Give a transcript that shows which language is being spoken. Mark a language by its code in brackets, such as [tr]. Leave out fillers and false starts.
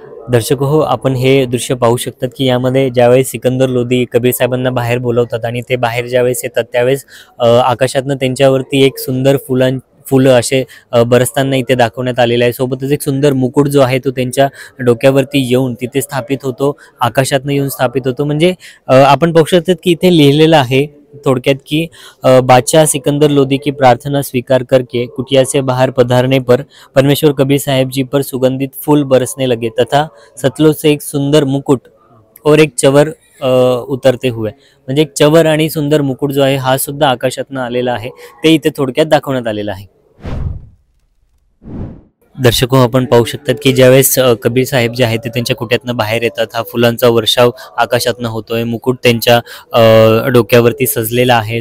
[mr] दर्शक हो, आपण हे दृश्य पाहू शकतात की यामध्ये ज्यावेळेस सिकंदर लोधी कबीर साहेबांना बाहेर बोलवतात आणि ते बाहेर ज्यावेळेस येतात त्यावेळेस आकाशातनं त्यांच्यावरती एक सुंदर फुलं असे बरसताना इथे दाखवण्यात आलेले आहे. सोबतच एक सुंदर मुकुट जो आहे तो त्यांच्या डोक्यावरती येऊन तिथे स्थापित होतो, आकाशातनं येऊन स्थापित होतो. म्हणजे आपण पाहू शकतात की इथे लिहिलेलं आहे थोडक्यात की [hi] बादशाह सिकंदर लोधी की प्रार्थना स्वीकार करके कुटिया से बाहर पधारने पर परमेश्वर कबीर साहेब जी पर सुगंधित फूल बरसने लगे तथा सतलों से एक सुंदर मुकुट और एक चवर उतरते हुए. [mr] म्हणजे एक चवर आणि सुंदर मुकुट जो आहे हा सुद्धा आकाशातनं आलेला आहे, ते इथे थोडक्यात दाखवण्यात आलेलं आहे. दर्शको, आपण पाहू शकतात की ज्यावेळेस कबीर साहेब जे आहेत ते त्यांच्या कुट्यातनं बाहेर येतात, हा फुलांचा वर्षाव आकाशातनं होतोय, मुकुट त्यांच्या डोक्यावरती सजलेला आहे.